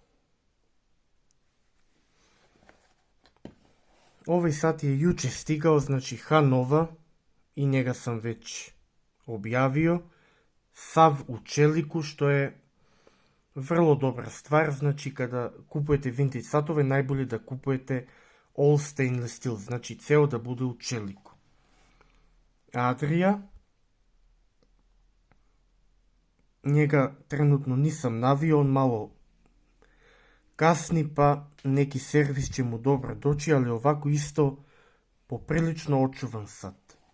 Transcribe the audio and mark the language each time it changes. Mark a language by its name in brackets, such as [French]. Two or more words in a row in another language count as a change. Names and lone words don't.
[Serbian] Ovaj sat je juče stigao, znači Hanova, i njega sam već objavio. Sav u čeliku, što je vrlo dobra stvar. Znači kada kupujete vintage satove, najbolje da kupujete [English] all stainless steel, [Serbian] znači ceo da bude u čeliku. Adria, njega trenutno nisam navio, on malo kasni, pa neki servis će mu dobro doći, ali ovako isto poprilično očuvan sat.